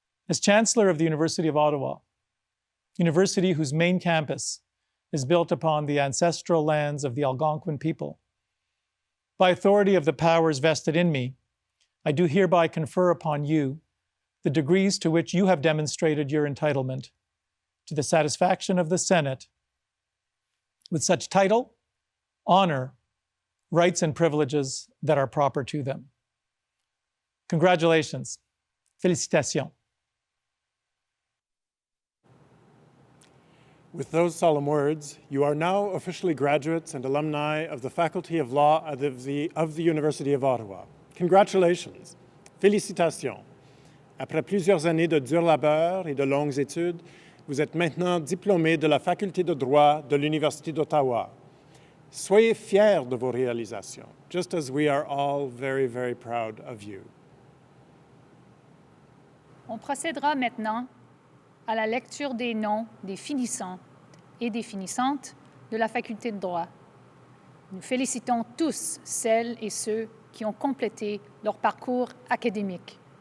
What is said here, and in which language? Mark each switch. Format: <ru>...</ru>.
<en>As Chancellor of the University of Ottawa, university whose main campus is built upon the ancestral lands of the Algonquin people, by authority of the powers vested in me, I do hereby confer upon you the degrees to which you have demonstrated your entitlement to the satisfaction of the Senate with such title, honor, rights, and privileges that are proper to them. Congratulations.</en> <fr>Félicitations.</fr> <en>With those solemn words, you are now officially graduates and alumni of the Faculty of Law of the University of Ottawa. Congratulations.</en> <fr>Félicitations. Après plusieurs années de dur labeur et de longues études, vous êtes maintenant diplômés de la Faculté de droit de l'Université d'Ottawa. Soyez fiers de vos réalisations,</fr> <en>just as we are all very, very proud of you.</en> <fr>On procédera maintenant à la lecture des noms des finissants et des finissantes de la Faculté de droit. Nous félicitons tous celles et ceux qui ont complété leur parcours académique.</fr>